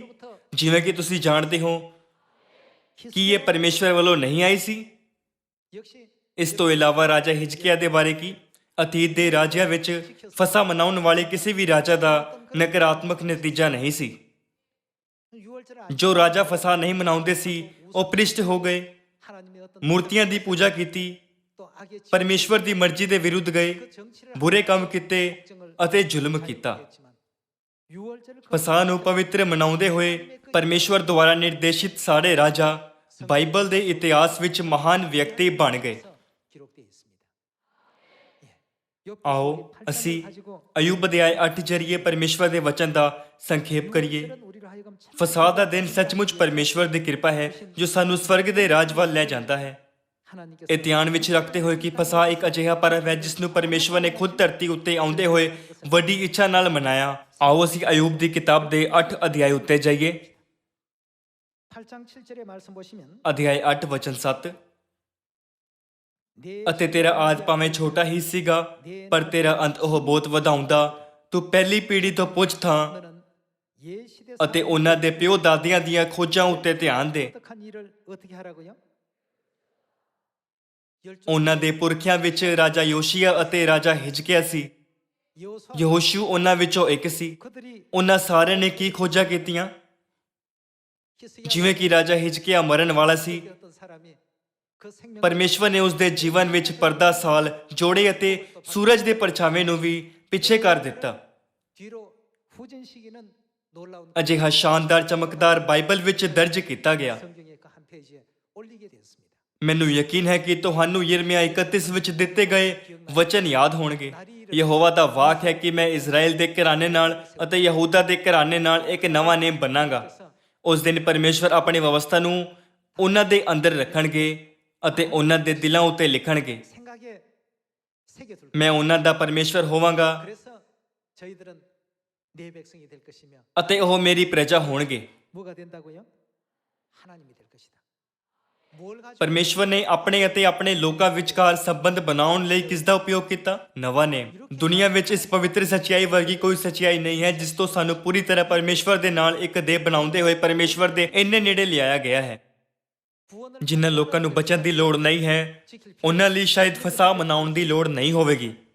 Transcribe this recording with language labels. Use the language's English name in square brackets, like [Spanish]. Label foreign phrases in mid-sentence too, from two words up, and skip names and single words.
[Punjabi] ਜਿਵੇਂ ਕਿ ਤੁਸੀਂ ਜਾਣਦੇ ਹੋ ਕਿ ਇਹ ਪਰਮੇਸ਼ਵਰ ਵੱਲੋਂ ਨਹੀਂ ਆਈ ਸੀ। [Korean] 역시 [Punjabi] ਇਸ ਤੋਂ ਇਲਾਵਾ ਰਾਜਾ ਹਿਜਕੀਆ ਦੇ ਬਾਰੇ ਕੀ? ਅਤੀਤ ਦੇ ਰਾਜਿਆਂ ਵਿੱਚ ਫਸਾ ਮਨਾਉਣ ਵਾਲੇ ਕਿਸੇ ਵੀ ਰਾਜਾ ਦਾ ਨਕਾਰਾਤਮਕ ਨਤੀਜਾ ਨਹੀਂ ਸੀ। [Korean] 유월절을 [Punjabi] ਜੋ ਰਾਜਾ ਫਸਾ ਨਹੀਂ ਮਨਾਉਂਦੇ ਸੀ ਉਹ ਭ੍ਰਿਸ਼ਟ ਹੋ ਗਏ, [Korean] 하나님의 어떤 [Punjabi] ਮੂਰਤੀਆਂ ਦੀ ਪੂਜਾ ਕੀਤੀ, [Korean] 또 악의 [Punjabi] ਪਰਮੇਸ਼ਵਰ ਦੀ ਮਰਜ਼ੀ ਦੇ ਵਿਰੁੱਧ ਗਏ, [Korean] 그 정치를 [Punjabi] ਬੁਰੇ ਕੰਮ ਕੀਤੇ ਅਤੇ ਜ਼ੁਲਮ ਕੀਤਾ। [Korean] 유월절을 [Punjabi] ਫਸਾ ਨੂੰ ਪਵਿੱਤਰ ਮਨਾਉਂਦੇ ਹੋਏ ਪਰਮੇਸ਼ਵਰ ਦੁਆਰਾ ਨਿਰਦੇਸ਼ਿਤ ਸਾਰੇ ਰਾਜਾ ਬਾਈਬਲ ਦੇ ਇਤਿਹਾਸ ਵਿੱਚ ਮਹਾਨ ਵਿਅਕਤੀ ਬਣ ਗਏ। [Korean] 기록되어 있습니다. [Punjabi] ਆਓ ਅਸੀਂ ਅਯੂਬ ਅਧਿਆਇ 8 ਜਰੀਏ ਪਰਮੇਸ਼ਵਰ ਦੇ ਵਚਨ ਦਾ ਸੰਖੇਪ ਕਰੀਏ। ਫਸਾ ਦਾ ਦਿਨ ਸੱਚਮੁੱਚ ਪਰਮੇਸ਼ਵਰ ਦੀ ਕਿਰਪਾ ਹੈ ਜੋ ਸਾਨੂੰ ਸਵਰਗ ਦੇ ਰਾਜ ਵੱਲ ਲੈ ਜਾਂਦਾ ਹੈ। ਇਹ ਧਿਆਨ ਵਿੱਚ ਰੱਖਦੇ ਹੋਏ ਕਿ ਫਸਾ ਇੱਕ ਅਜਿਹਾ ਪਰਵ ਹੈ ਜਿਸ ਨੂੰ ਪਰਮੇਸ਼ਵਰ ਨੇ ਖੁਦ ਧਰਤੀ ਉੱਤੇ ਆਉਂਦੇ ਹੋਏ ਵੱਡੀ ਇੱਛਾ ਨਾਲ ਮਨਾਇਆ। ਆਓ ਅਸੀਂ ਅਯੂਬ ਦੀ ਕਿਤਾਬ ਦੇ 8 ਅਧਿਆਇ ਉੱਤੇ ਜਾਈਏ। [Korean] 8장 7절의 말씀 보시면 [Punjabi] ਅਧਿਆਇ 8 ਵਚਨ 7। ਅਤੇ ਤੇਰਾ ਆਦ ਭਾਵੇਂ ਛੋਟਾ ਹੀ ਸੀਗਾ ਪਰ ਤੇਰਾ ਅੰਤ ਉਹ ਬਹੁਤ ਵਧਾਉਂਦਾ। ਤੂੰ ਪਹਿਲੀ ਪੀੜ੍ਹੀ ਤੋਂ ਪੁੱਛ ਥਾਂ [Korean] 너는 예시대 [Punjabi] ਅਤੇ ਉਹਨਾਂ ਦੇ ਪਿਓ ਦਾਦਿਆਂ ਦੀਆਂ ਖੋਜਾਂ ਉੱਤੇ ਧਿਆਨ ਦੇ। [Korean] 어떡한 일을 어떻게 하라고요? [Punjabi] ਉਹਨਾਂ ਦੇ ਪੁਰਖਿਆਂ ਵਿੱਚ ਰਾਜਾ ਯੋਸ਼ੀਆ ਅਤੇ ਰਾਜਾ ਹਿਜਕੀਆ ਸੀ। [Korean] 여호수아 [Punjabi] ਯਹੋਸ਼ੂ ਉਹਨਾਂ ਵਿੱਚੋਂ ਇੱਕ ਸੀ। [Korean] 그들이 [Punjabi] ਉਹਨਾਂ ਸਾਰਿਆਂ ਨੇ ਕੀ ਖੋਜਾਂ ਕੀਤੀਆਂ? ਜਿਵੇਂ ਕਿ ਰਾਜਾ ਹਿਜਕੀਆ ਮਰਨ ਵਾਲਾ ਸੀ, [Korean] 어떤 사람이 그 생명 [Punjabi] ਪਰਮੇਸ਼ਵਰ ਨੇ ਉਸ ਦੇ ਜੀਵਨ ਵਿੱਚ ਪਰਦਾ ਸਾਲ ਜੋੜੇ ਅਤੇ ਸੂਰਜ ਦੇ ਪਰਛਾਵੇਂ ਨੂੰ ਵੀ ਪਿੱਛੇ ਕਰ ਦਿੱਤਾ। [Korean] 뒤로 후진 시기는 놀라운 [Punjabi] ਅਜਿਹਾ ਸ਼ਾਨਦਾਰ ਚਮਕਦਾਰ ਬਾਈਬਲ ਵਿੱਚ ਦਰਜ ਕੀਤਾ ਗਿਆ। [Korean] 성경의 그 한 페이지에 올리게 되었습니다. [Punjabi] ਮੈਨੂੰ ਯਕੀਨ ਹੈ ਕਿ ਤੁਹਾਨੂੰ ਯਿਰਮੀਆ 31 ਵਿੱਚ ਦਿੱਤੇ ਗਏ ਵਚਨ ਯਾਦ ਹੋਣਗੇ। ਯਹੋਵਾ ਦਾ ਵਾਕ ਹੈ ਕਿ ਮੈਂ ਇਜ਼ਰਾਈਲ ਦੇ ਘਰਾਣੇ ਨਾਲ ਅਤੇ ਯਹੂਦਾ ਦੇ ਘਰਾਣੇ ਨਾਲ ਇੱਕ ਨਵਾਂ ਨੇਮ ਬਣਾਂਗਾ। ਉਸ ਦਿਨ ਪਰਮੇਸ਼ਵਰ ਆਪਣੀ ਵਿਵਸਥਾ ਨੂੰ ਉਹਨਾਂ ਦੇ ਅੰਦਰ ਰੱਖਣਗੇ ਅਤੇ ਉਹਨਾਂ ਦੇ ਦਿਲਾਂ ਉੱਤੇ ਲਿਖਣਗੇ। [Korean] 생각에 새겨둘 [Punjabi] ਮੈਂ ਉਹਨਾਂ ਦਾ ਪਰਮੇਸ਼ਵਰ ਹੋਵਾਂਗਾ [Korean] 그래서 저희들은 내 백성이 될 것이며 [Punjabi] ਅਤੇ ਉਹ ਮੇਰੀ ਪ੍ਰਜਾ ਹੋਣਗੇ। [Korean] 뭐가 된다고요? 하나님이 될 것이다. 뭘 가지고 [Punjabi] ਪਰਮੇਸ਼ਵਰ ਨੇ ਆਪਣੇ ਅਤੇ ਆਪਣੇ ਲੋਕਾਂ ਵਿਚਕਾਰ ਸੰਬੰਧ ਬਣਾਉਣ ਲਈ ਕਿਸ ਦਾ ਉਪਯੋਗ ਕੀਤਾ? ਨਵਾਂ ਨੇਮ। ਦੁਨੀਆ ਵਿੱਚ ਇਸ ਪਵਿੱਤਰ ਸੱਚਾਈ ਵਰਗੀ ਕੋਈ ਸੱਚਾਈ ਨਹੀਂ ਹੈ ਜਿਸ ਤੋਂ ਸਾਨੂੰ ਪੂਰੀ ਤਰ੍ਹਾਂ ਪਰਮੇਸ਼ਵਰ ਦੇ ਨਾਲ ਇੱਕ ਦੇਹ ਬਣਾਉਂਦੇ ਹੋਏ ਪਰਮੇਸ਼ਵਰ ਦੇ ਇੰਨੇ ਨੇੜੇ ਲਿਆਇਆ ਗਿਆ ਹੈ। [Korean] 구원을 [Punjabi] ਜਿਨ੍ਹਾਂ ਲੋਕਾਂ ਨੂੰ ਬਚਨ ਦੀ ਲੋੜ ਨਹੀਂ ਹੈ ਉਹਨਾਂ ਲਈ ਸ਼ਾਇਦ ਫਸਾ ਮਨਾਉਣ ਦੀ ਲੋੜ ਨਹੀਂ ਹੋਵੇਗੀ,